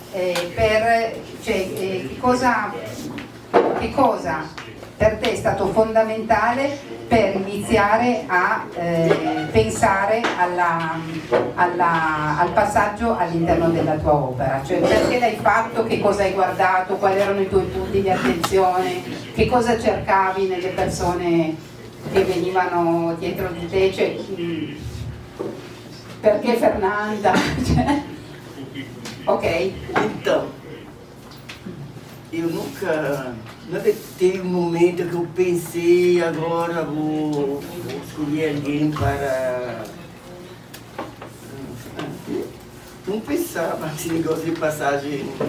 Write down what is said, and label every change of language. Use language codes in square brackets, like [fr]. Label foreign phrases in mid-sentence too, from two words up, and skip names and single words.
[it] che cosa per te è stato fondamentale per iniziare a pensare al passaggio all'interno della tua opera, cioè perché l'hai fatto, che cosa hai guardato, quali erano i tuoi punti di attenzione, che cosa cercavi nelle persone che venivano dietro di te, cioè, perché Fernanda? [pt] Ok? Então, eu nunca teve um momento que eu pensei, agora vou escolher alguém para... Não pensava nesse negócio de passagem.